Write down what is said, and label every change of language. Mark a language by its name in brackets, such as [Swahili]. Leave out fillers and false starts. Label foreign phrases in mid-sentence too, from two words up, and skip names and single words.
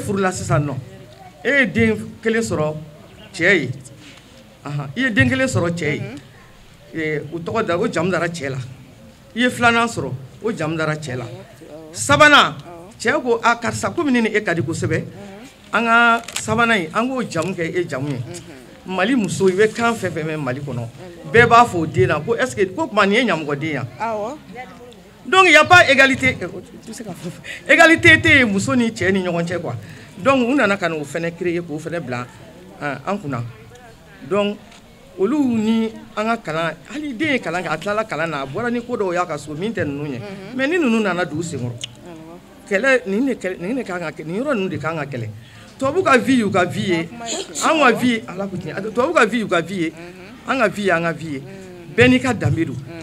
[Bambara] furula sisan nɔ e ye den kelen sɔrɔ cɛ ye i ye den kelen sɔrɔ cɛ ye o tɔgɔ da o jamu dara cɛ la i ye filanan sɔrɔ o jamu dara cɛ la sabanan cɛ ko karisa komi ne ni e ka di kosɛbɛ an ka sabanan in an k'o jamu kɛ e jamu ye Mali muso i bɛ kan fɛn fɛn mɛn Mali kɔnɔ bɛɛ b'a fɔ o den na ko est-ce que ko tuma nin ye ɲamɔgɔden yan [French] donc il y a pas égalité égalité [Bambara] tɛ muso ni cɛ ni ɲɔgɔn cɛ quoi donc u nana ka n'o fɛnɛ créer k'o fɛnɛ bila an kunna donc olu ni an ka kalan hali den ye kalan kɛ a tilala kalan na a bɔra ni ko dɔw y'a ka so min tɛ ninnu ye mais ni ninnu nana dugu senkɔrɔ kɛlɛ nin de kan ka kɛ nin yɔrɔ ninnu de kan ka kɛlɛ tubabu ka vie y'u ka vie ye an ka vie ala ko tiɲɛ tubabu ka vie y'u ka vie ye an ka vie ye an ka vie ye bɛɛ n'i ka danbe don